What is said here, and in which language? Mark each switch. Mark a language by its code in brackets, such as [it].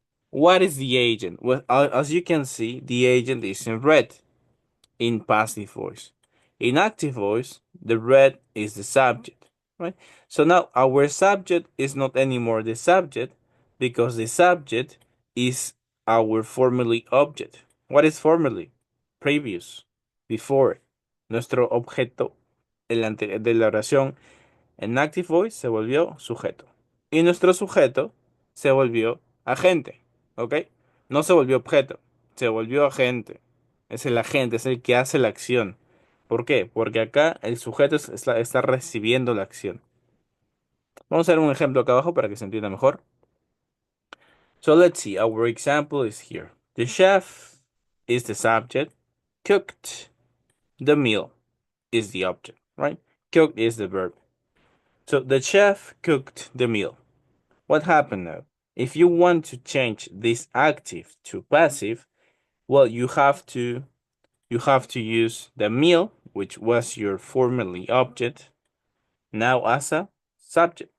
[en] What is the agent? Well, as you can see, the agent is in red in passive voice. In active voice, the red is the subject, right? So now our subject is not anymore the subject because the subject is our formerly object. What is formerly? Previous, before. [es] Nuestro objeto de la oración en active voice se volvió sujeto. Y nuestro sujeto se volvió agente, ¿ok? No se volvió objeto, se volvió agente. Es el agente, es el que hace la acción. ¿Por qué? Porque acá el sujeto está recibiendo la acción. Vamos a ver un ejemplo acá abajo para que se entienda mejor. [en] So let's see, our example is here. The chef is the subject, cooked the meal is the object, right? Cooked is the verb. So the chef cooked the meal. What happened now? If you want to change this active to passive, well, you have to use the meal, which was your formerly object, now as a subject.